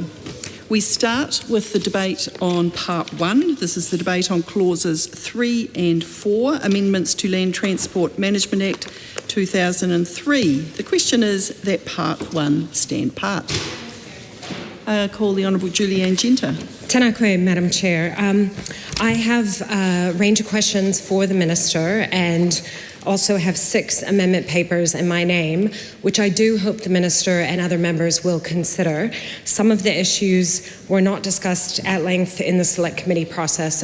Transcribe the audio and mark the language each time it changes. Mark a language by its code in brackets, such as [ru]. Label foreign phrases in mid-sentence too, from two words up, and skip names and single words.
[en] We start with the debate on Part 1. This is the debate on Clauses 3 and 4, Amendments to Land Transport Management Act 2003. The question is that Part 1 stand part. Call the Honourable Julianne Genter. [mi] Tēnā koe, [en] Madam Chair. I have a range of questions for the Minister and also have 6 amendment papers in my name, which I do hope the Minister and other members will consider. Some of the issues were not discussed at length in the Select Committee process.